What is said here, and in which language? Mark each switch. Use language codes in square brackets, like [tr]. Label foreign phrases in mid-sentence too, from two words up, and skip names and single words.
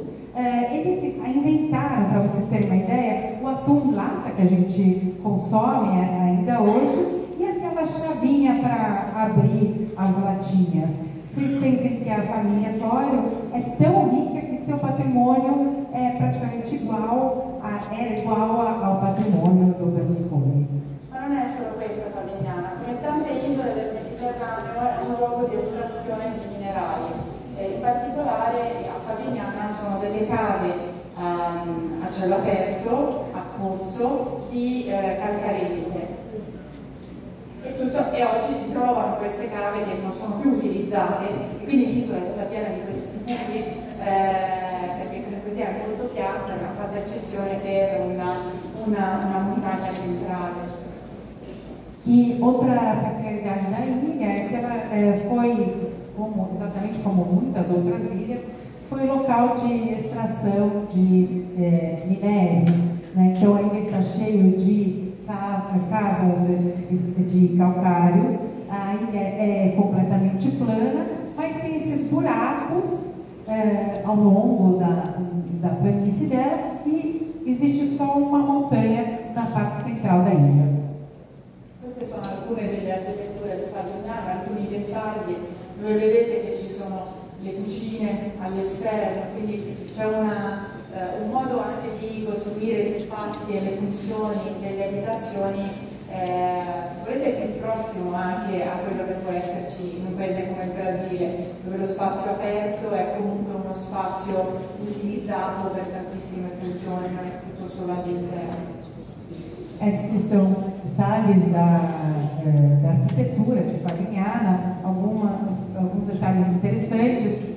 [pt] Eles inventaram, para vocês terem uma ideia, o atum lata que a gente consome ainda hoje e aquela chavinha para abrir as latinhas. Vocês pensem que a família Florio é tão rica que seu patrimônio é praticamente igual ao patrimônio do Berlusconi. [it] Ma non è solo questa Favignana, come tante isole del Mediterraneo è un luogo di estrazione di minerali. In particolare a Favignana sono delle cave a cielo aperto, a pozzo, di calcarente. E oggi si trovano queste cave che non sono più utilizzate, e quindi l'isola è tutta piena di questi buchi, perché così è molto piatta, ma fatta eccezione per una montagna centrale. [pt] E outra peculiaridade da ilha é que ela foi, exatamente como muitas outras ilhas, foi local de extração de minérios, né? Então a ilha está cheia de cavas de calcários, a ilha é completamente plana, mas tem esses buracos ao longo da planície dela e existe só uma montanha na parte central da ilha. [it] Queste sono alcune delle architetture di Favignana, alcuni dettagli dove vedete che ci sono le cucine all'esterno, quindi c'è un modo anche di costruire gli spazi e le funzioni delle abitazioni sicuramente più prossimo anche a quello che può esserci in un paese come il Brasile, dove lo spazio aperto è comunque uno spazio utilizzato per tantissime funzioni, non è tutto solo all'interno. [pt] Esses são detalhes da arquitetura de Favignana, alguns detalhes interessantes.